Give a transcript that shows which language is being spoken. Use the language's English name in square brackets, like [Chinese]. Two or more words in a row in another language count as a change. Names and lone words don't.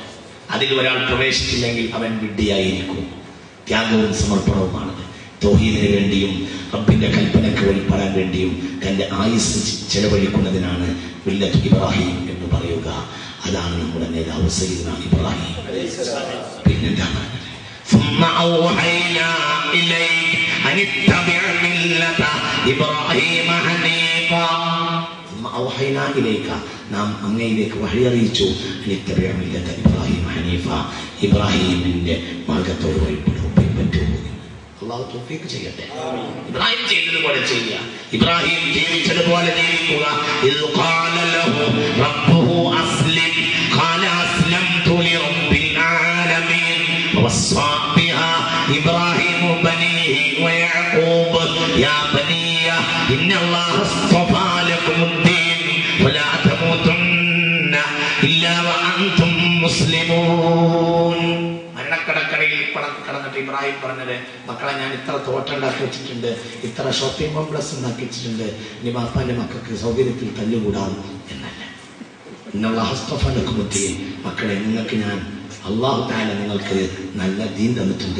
[Malayalam] അതിൽ ഒരാൾ പ്രവേശിച്ചില്ലെങ്കിൽ അവൻ വിഡ്ഢിയായിരിക്കും. ത്യാഗവും സമർപ്പണവുമാണത്. തൗഹീദിന് വേണ്ടിയും റബ്ബിന്റെ കൽപ്പനയ്ക്ക് വഴിപ്പെടാൻ വേണ്ടിയും തന്റെ ആയുസ് ചെലവഴിക്കുന്നതിനാണ് മില്ലത്ത് ഇബ്രാഹിം എന്ന് പറയുക. അതാണ് നമ്മുടെ നേതാവ് സയ്യിദുനാ ഇബ്രാഹിം. പിന്നെന്താ പറഞ്ഞത്? [Arabic] ثم أوحينا إليك أن اتبع ملة إبراهيم حنيفا. ثم أوحينا إليك [Malayalam] നാം അങ്ങയിലേക്ക് വഹി അറിയിച്ചു. [Arabic] أن اتبع ملة إبراهيم حنيفا. [Malayalam] ഇബ്രാഹിമിന്റെ മാർഗത്തോട് വഴിപ്പെടുക, പിൻപറ്റുക. അള്ളാഹു തൗഫീഖ് ചെയ്യട്ടെ. ഇബ്രാഹിം ചെയ്തതുപോലെ ചെയ്യുക. ഇബ്രാഹിം ജീവിച്ചതുപോലെ ജീവിക്കുക. [Arabic] إذ قال له ربه أسلم قال أسلمت لرب العالمين ووصى بها إبراهيم بنيه ويعقوب يا بني إن الله اصطفى لكم الدين ولا تموتن إلا وأنتم مسلمون. [Malayalam] മരണക്കടക്കടയിൽ കടന്നിട്ട് ഇബ്രാഹിം പറഞ്ഞത്, മക്കളെ ഞാൻ ഇത്ര തോട്ടം ഉണ്ടാക്കി വെച്ചിട്ടുണ്ട്, ഇത്ര [English] shopping complex [Malayalam] ഉണ്ടാക്കി വെച്ചിട്ടുണ്ട്, ഇനി ബാപ്പാന്റെ മക്കൾക്ക് സൗകര്യത്തിൽ തല്ലുകൂടാം എന്നല്ല. ഇന്നുള്ള ഹസ്തഫലക്കുമുദ്ദീൻ, മക്കളെ നിങ്ങൾക്ക് ഞാൻ അള്ളാഹു തആല നിങ്ങൾക്ക് നല്ല ദീൻ തന്നിട്ടുണ്ട്.